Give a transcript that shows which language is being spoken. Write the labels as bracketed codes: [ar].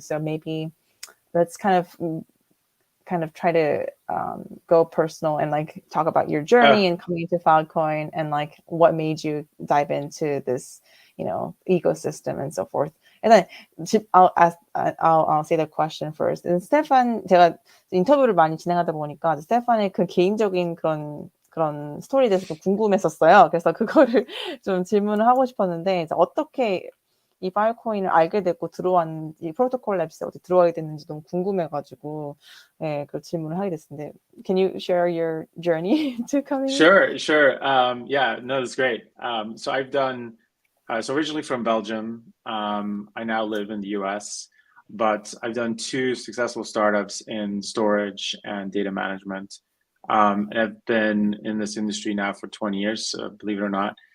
[en] So maybe let's kind of try to go personal and like talk about your journey and coming to Filecoin and like what made you dive into this, ecosystem and so forth. And then I'll say the question first. [ko] And 스테판, 제가 인터뷰를 많이 진행하다 보니까 스테판의 그 개인적인 그런 스토리에 대해서 좀 궁금했었어요. 그래서 그거를 좀 질문을 하고 싶었는데, 어떻게 이 파일코인을 알게 됐고 이 프로토콜 랩스에 어떻게 들어가게 됐는지 너무 궁금해가지고 그 질문을 하게 됐는데, [en] Can you share your journey to coming? Sure. Yeah, no, that's great. So I've done. So originally from Belgium, I now live in the US, but I've done 2 successful startups in storage and data management. And I've been in this industry now for 20 years, believe it or not.